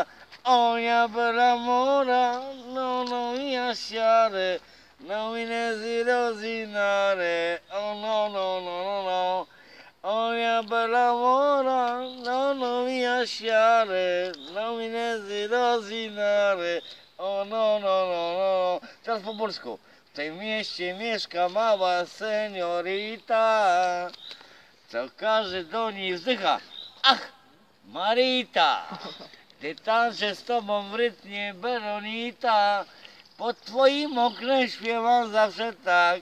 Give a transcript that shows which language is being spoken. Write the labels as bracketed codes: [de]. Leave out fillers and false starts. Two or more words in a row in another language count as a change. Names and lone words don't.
[it] Oh mia bella mora, non mi lasciare, non mi desiderare. Oh no, no, no, no, no. Oh mia bella mora, non mi lasciare, non mi desiderare. O no, no, no, no. [pl] Teraz po polsku. W tym mieście mieszka mała seniorita, co każdy do niej wzdycha. Ach, Marita, gdy tańczę z tobą w rytmie Veronita, pod twoim oknem śpiewam zawsze tak.